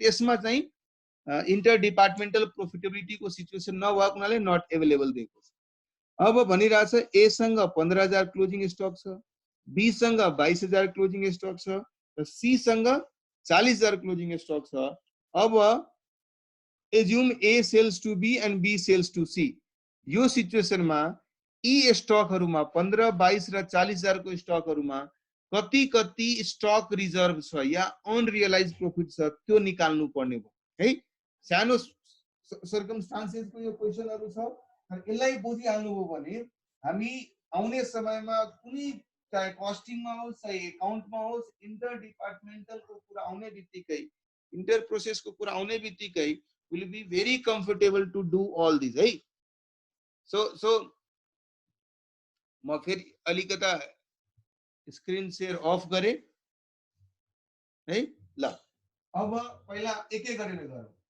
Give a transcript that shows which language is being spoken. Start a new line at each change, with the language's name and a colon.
Nepali: त्यसमा चाहिँ inter departmental profitability को सिचुएसन नभएको हुनाले
English: not available
Nepali: दिएको छ। अब भनिरहेछ ए सँग 15,000 क्लोजिङ स्टक छ, बी सँग 22,000 क्लोजिङ स्टक छ र सी सँग 40,000 क्लोजिङ स्टक छ।
English: अब assume A sells to B and B sells to C.
Nepali: यो सिचुएसनमा यी स्टकहरुमा 15, 22 र 40,000 को स्टकहरुमा कति कति स्टक रिजर्भ छ या अनरियलाइज प्रॉफिट छ त्यो निकाल्नु पर्ने भयो है। सानो सर्कमस्टान्सेसको यो क्वेशनहरु छ, यसलाई बुझिहाल्नु भयो भने हामी आउने समयमा कुनै चाहे कस्टिङमा होस् चाहे एकाउन्टमा होस्, इंटर डिपार्टमेंटल को कुरा आउने बित्तिकै, इंटर प्रोसेस को कुरा आउने बित्तिकै
English: will be very comfortable to do all this
Nepali: है। सो म फेरि अलिकता स्क्रिन शेयर अफ गरे है। ल अब पहिला एक एक गरेर गरौँ।